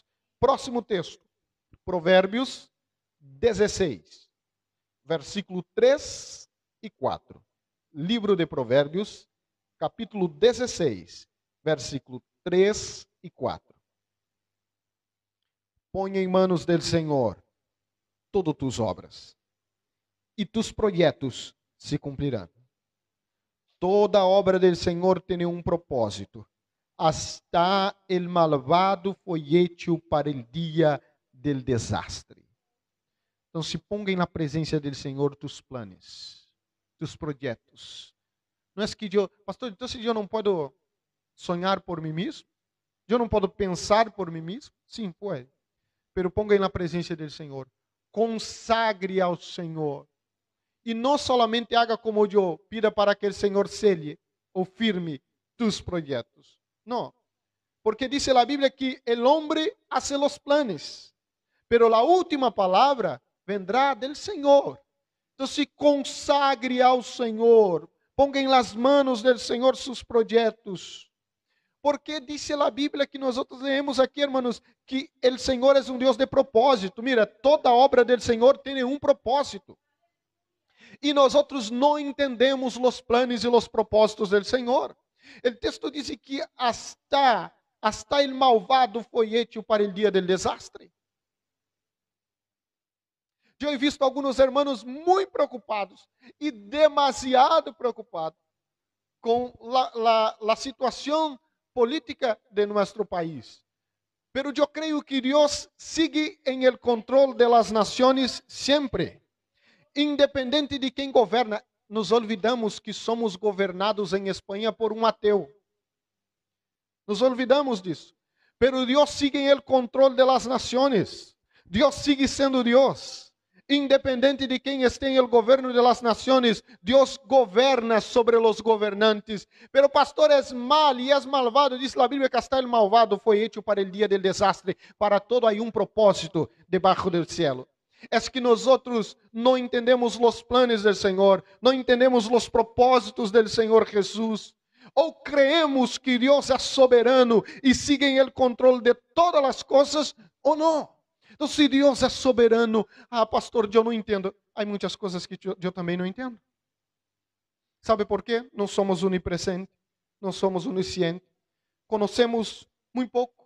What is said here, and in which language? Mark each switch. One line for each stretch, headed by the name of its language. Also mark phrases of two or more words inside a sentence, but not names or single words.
Portuguese: Próximo texto, Provérbios 16, versículo 3 e 4. Livro de Provérbios, capítulo 16, versículo 3 e 4. Põe em
Spanish: manos del
Portuguese: Senhor todas
Spanish: tus obras,
Portuguese: e tus projetos se cumprirão. Toda obra del Senhor tem um propósito.
Spanish: Hasta el malvado foi hecho para el dia del desastre.
Portuguese: Então, se ponga na presença do Senhor tus planos, tus projetos. Não é que eu, pastor, então se eu não posso sonhar por mim mesmo? Eu não posso pensar por mim mesmo? Sim, pode.
Spanish: Pero ponga
Portuguese: na presença do Senhor. Consagre ao Senhor. E não
Spanish: solamente haga
Portuguese: como eu, pida para que o Senhor selle ou firme tus projetos. Não. Porque diz a Bíblia que o homem hace os planos, pero a última palavra
Spanish: vendrá del
Portuguese: Senhor. Então, se consagre ao Senhor, ponga em
Spanish: las manos del
Portuguese: Senhor seus projetos. Porque diz a Bíblia que nós leemos aqui, irmãos, que o Senhor é um Deus de propósito. Mira, toda obra del Senhor tem um propósito. E nós não entendemos os planos e os propósitos do Senhor. O texto diz que
Spanish: hasta hasta el malvado
Portuguese: foi
Spanish: hecho para el dia del desastre.
Portuguese: Eu
Spanish: he visto
Portuguese: alguns hermanos muito preocupados e demasiado preocupados com a situação política de nosso país.
Spanish: Pero
Portuguese: eu creio
Spanish: que Deus sigue em el control de las naciones sempre.
Portuguese: Independente de quem governa,
Spanish: nos olvidamos
Portuguese: que somos governados em Espanha por um ateu.
Spanish: Nos olvidamos disso. Pero Deus sigue em el control de las naciones.
Portuguese: Deus sigue sendo Deus. Independente de quem
Spanish: esté en el gobierno de las naciones, Dios governa sobre los gobernantes. Pero pastor, es mal y es malvado. Dice la Biblia que hasta el malvado fue hecho para el día del desastre. Para todo hay un propósito debajo del cielo. Es que nosotros no entendemos los planes del Señor, no entendemos los propósitos del Señor Jesús.
Portuguese: Ou creemos que Deus é soberano e sigue em el controle de todas as coisas, ou não. Então, se Deus é soberano, pastor, eu não entendo. Há muitas coisas que eu também não entendo. Sabe por quê? Não somos onipresentes, não somos oniscientes. Conhecemos muito pouco.